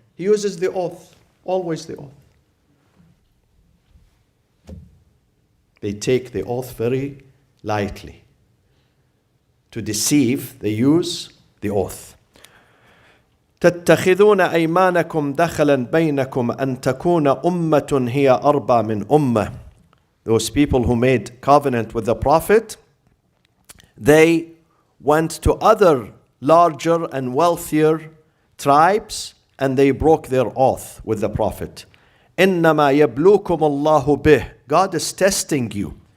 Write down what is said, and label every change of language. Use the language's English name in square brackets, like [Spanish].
[English] He uses the oath, always the oath. They take the oath very lightly. To deceive, they use the oath. [Arabic] تتخذون أيمانكم دخلا بينكم أن تكون أمة هي أربى من أمة. [English] Those people who made covenant with the Prophet, they went to other larger and wealthier tribes and they broke their oath with the Prophet. [Arabic] إنما يبلوكم الله به. [English] God is testing you.